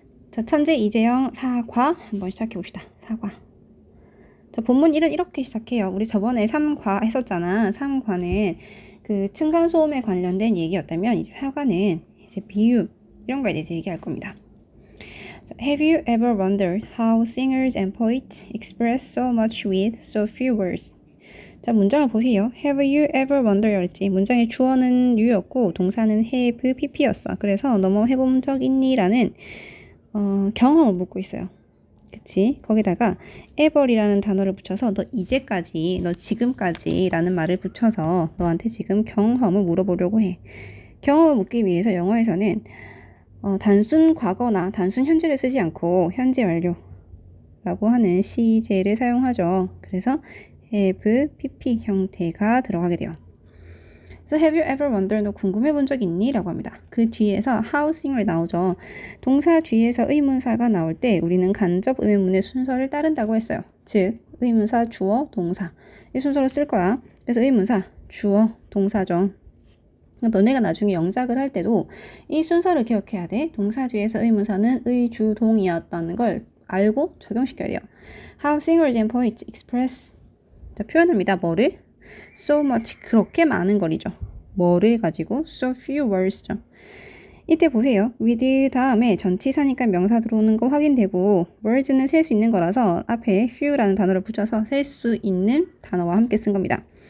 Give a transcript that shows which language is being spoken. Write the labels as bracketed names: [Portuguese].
[Korean] 자, 천재 이재영 사과 한번 시작해봅시다. 사과. 자, 본문 1은 이렇게 시작해요. 우리 저번에 3과 했었잖아. 3과는 그 층간소음에 관련된 얘기였다면 이제 4과는 이제 비유 이런 거에 대해서 얘기할 겁니다. [English] 자, Have you ever wondered how singers and poets express so much with so few words? [Korean] 자, 문장을 보세요. [English] Have you ever wondered [Korean] 였지. 문장의 주어는 you였고 동사는 have, pp였어. 그래서 너뭐 해본 적 있니? 라는 경험을 묻고 있어요. 그치? 거기다가 ever이라는 단어를 붙여서 너 이제까지, 너 지금까지 라는 말을 붙여서 너한테 지금 경험을 물어보려고 해. 경험을 묻기 위해서 영어에서는 단순 과거나 단순 현재를 쓰지 않고 현재 완료라고 하는 시제를 사용하죠. 그래서 have, pp 형태가 들어가게 돼요. 그래서 [English] have you ever wondered, [Korean] 너 궁금해 본 적 있니? 라고 합니다. 그 뒤에서 how singer 나오죠. 동사 뒤에서 의문사가 나올 때 우리는 간접 의문문의 순서를 따른다고 했어요. 즉 의문사, 주어, 동사 이 순서로 쓸 거야. 그래서 의문사, 주어, 동사죠. 너네가 나중에 영작을 할 때도 이 순서를 기억해야 돼. 동사 뒤에서 의문사는 의, 주, 동이었다는 걸 알고 적용시켜야 돼요. [English] How singers and poets express, [Korean] 자, 표현합니다. 뭐를? [English] So much, [Korean] 그렇게 많은 거리죠. 뭐를 가지고? [English] So few words [Korean] 죠. 이때 보세요. with 다음에 전치사니까 명사 들어오는 거 확인되고 words는 셀 수 있는 거라서 앞에 few라는 단어를 붙여서 셀 수 있는 단어와 함께 쓴 겁니다.